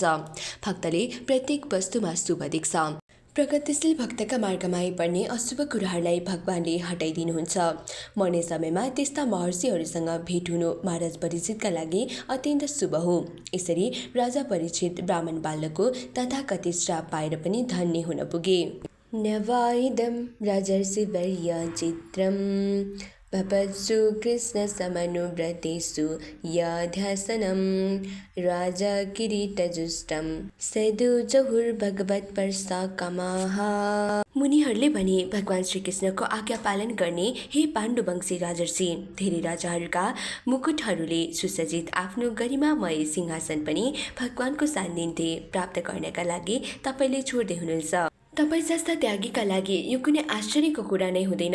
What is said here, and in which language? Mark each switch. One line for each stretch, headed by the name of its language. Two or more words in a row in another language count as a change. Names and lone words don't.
Nepali: भक्तले प्रत्येक वस्तुमा शुभ देख्छ। प्रगतिशील भक्तका मार्गमा आइपर्ने अशुभ कुराहरूलाई भगवानले हटाइदिनुहुन्छ। मर्ने समयमा त्यस्ता महर्षिहरूसँग भेट हुनु महाराज परीक्षितका लागि अत्यन्त शुभ हो। यसरी राजा परीक्षित ब्राह्मण बालकको तथाकथित श्राप पाएर पनि धन्य हुन पुगे।
Sanskrit: नवाइदं राजर्षिवर्य चित्रम् भवत्सु कृष्णसमनुव्रतेषु यध्यासनं राजा किरीटजुष्टं सैदुजहुर्भगवत्पर्षकामाः।
Nepali: मुनिहरूले भने, भगवान श्रीकृष्णको आज्ञा पालन गर्ने हे पाण्डुवंशी राजर्षि, धेरै राजाहरूका मुकुटहरूले सुसज्जित आफ्नो गरिमामय सिंहासन पनि भगवानको सान्निध्य प्राप्त गर्नका लागि तपाईँले छोड्दै हुनुहुन्छ। तपाईँ जस्ता त्यागीका लागि यो कुनै आश्चर्यको कुरा नै हुँदैन।